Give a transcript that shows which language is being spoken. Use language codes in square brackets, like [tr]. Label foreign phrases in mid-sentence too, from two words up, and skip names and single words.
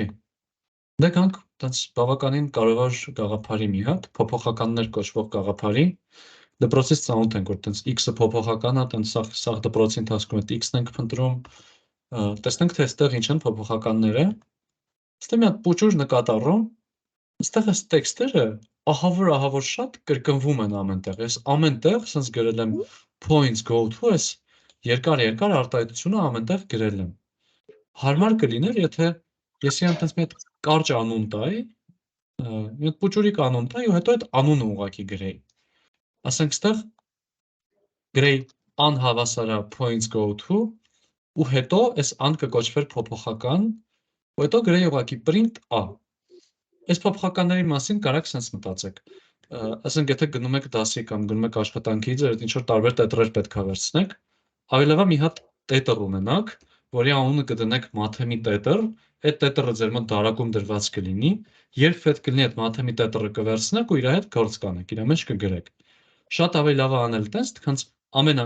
[hy] Դե կանք տենց բավականին կարևոր գաղափարի մի հատ, փոփոխականներ կոչվող գաղափարի, դպրոցից ծանոթ ենք, որ տենց x-ը փոփոխական է, տենց սաղ դպրոցի ընթացքում այդ x-ն ենք փնտրում, տեսնենք թե այստեղ ինչ են փոփոխականները, այստեղ մի հատ փոճուր նկատառում, այստեղ այս տեքստերը ահավոր շատ կրկնվում են ամենտեղ, ես ամենտեղ sense գրել եմ [en] points go to, [hy] այս երկար արտահայտությունը ամենտեղ գրել եմ։ Հարմար կլիներ, եթե ես իրան տենց մի հատ կարճ անուն տայի, մի հատ փոճուրիկ անուն տայի ու հետո այդ անունը ուղղակի գրեի։ Ասենք ստեղ գրեի անհավասարա [en] points go to [hy] ու հետո այս ան կկոչվեր փոփոխական ու հետո գրեի ուղղակի [en] print a։ [hy] Այս փոփոխականների մասին կարաք sense մտածեք։ ասենք եթե գնում եք դասի կամ գնում եք աշխատանքի, ձեր ինչ որ տարբեր տետրեր պետք է վերցնեք, ավելի լավ է մի հատ տետր ունենաք, որի անունը կդնեք մաթեմի տետր, այդ տետրը ձեր մոտ դարակում դրված կլինի, երբ պետք կլինի այդ մաթեմի տետրը կվերցնեք ու իր հետ գործ կանեք, իր մեջ կգրեք։ Շատ ավելի լավ է անել տես, քան ամեն